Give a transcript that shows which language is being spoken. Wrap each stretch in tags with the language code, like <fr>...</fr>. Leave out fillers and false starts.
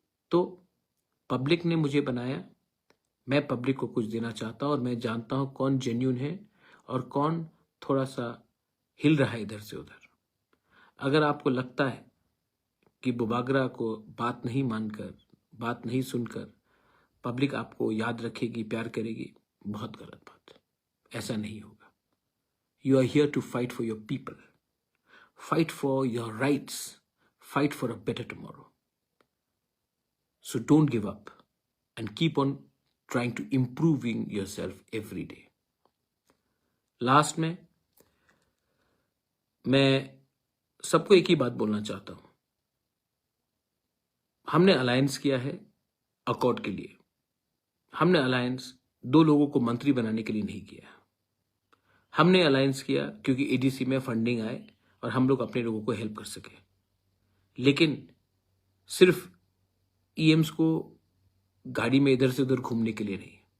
<hi>तो पब्लिक ने मुझे बनाया, मैं पब्लिक को कुछ देना चाहता हूं, और मैं जानता हूं कौन जेन्युइन है और कौन थोड़ा सा हिल रहा है इधर से उधर। अगर आपको लगता है कि बुबागरा को बात नहीं मानकर, बात नहीं सुनकर पब्लिक आपको याद रखेगी, प्यार करेगी, बहुत गलत बात, ऐसा नहीं होगा।</hi> <en>You are here to fight for your people, fight for your rights, fight for a better tomorrow. So don't give up and keep on trying to improving yourself every day.</en> <hi>Last में मैं सबको एक ही बात बोलना चाहता हूं, हमने alliance किया है अकॉर्ड के लिए। हमने अलायंस 2 लोगों को मंत्री बनाने के लिए नहीं किया। हमने अलायंस किया क्योंकि एडीसी में फंडिंग आए और हम लोग अपने लोगों को हेल्प कर सके, लेकिन सिर्फ ईएम्स को गाड़ी में इधर से उधर घूमने के लिए नहीं।</hi>